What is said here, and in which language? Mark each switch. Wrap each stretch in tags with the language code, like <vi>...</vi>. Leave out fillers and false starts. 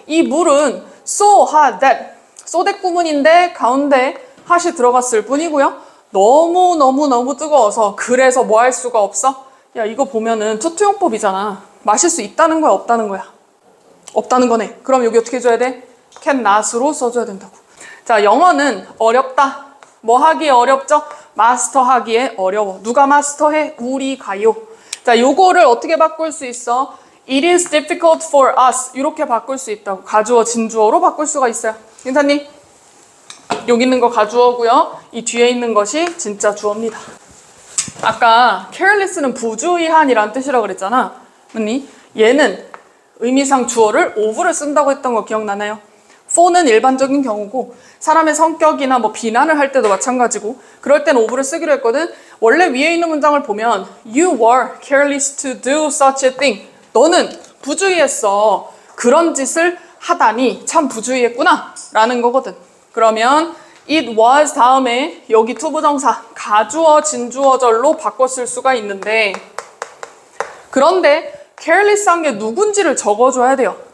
<ko>이 물은</ko> <en>so hot that.</en> <ko>소대 구문인데 가운데 hot이 들어갔을 뿐이고요. 너무 뜨거워서 그래서 뭐 할 수가 없어? 야, 이거 보면은 투투용법이잖아. 마실 수 있다는 거야, 없다는 거야? 없다는 거네. 그럼 여기 어떻게 해줘야 돼?</ko> <en>can not</en> <ko>으로 써줘야 된다고. 자, 영어는 어렵다. 뭐 하기에 어렵죠? 마스터하기에 어려워. 누가 마스터해? 우리가요. 자, 자, 요거를 어떻게 바꿀 수 있어?</ko> <en>It is difficult for us.</en> <ko>이렇게 바꿀 수 있다고. 가주어, 진주어로 바꿀 수가 있어요. 인사님, 여기 있는 거 가주어고요. 이 뒤에 있는 것이 진짜 주어입니다. 아까 careless는 부주의한이란 뜻이라고 그랬잖아. 맞니? 얘는 의미상 주어를 of를 쓴다고 했던 거 기억나나요? for는 일반적인 경우고 사람의 성격이나 뭐 비난을 할 때도 마찬가지고 그럴 땐 of를 쓰기로 했거든. 원래 위에 있는 문장을 보면</ko> <en>You were careless to do such a thing.</en> <ko>너는 부주의했어. 그런 짓을 하다니 참 부주의했구나 라는 거거든. 그러면</ko> <en>it was</en> <ko>다음에 여기 투부정사 가주어 진주어절로 바꿔 쓸 수가 있는데 그런데 careless한 게 누군지를 적어줘야 돼요.</ko>